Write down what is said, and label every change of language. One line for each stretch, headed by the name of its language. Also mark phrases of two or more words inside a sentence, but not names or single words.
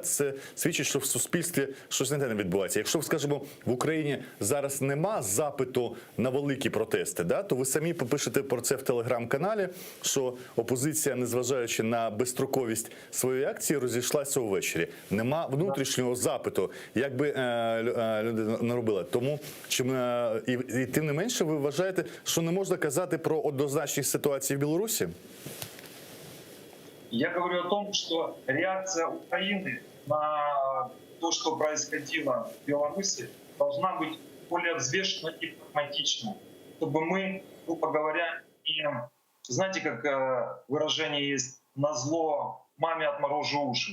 Ukrainian: Це свідчить, що в суспільстві щось не те не відбувається. Якщо, скажімо, в Україні зараз нема запиту на великі протести, да, то ви самі попишете про це в телеграм-каналі, що опозиція, незважаючи на безстроковість своєї акції, розійшлася увечері. Нема внутрішнього запиту, як би люди не робили. Тому, і тим не менше, ви вважаєте, що не можна казати про однозначність ситуації в Білорусі?
Russian: Я говорю о том, что реакция Украины на то, что происходило в Беларуси, должна быть более взвешенной и прагматичной, чтобы мы, грубо говоря, не... Знаете, как выражение есть «назло маме отморожу уши».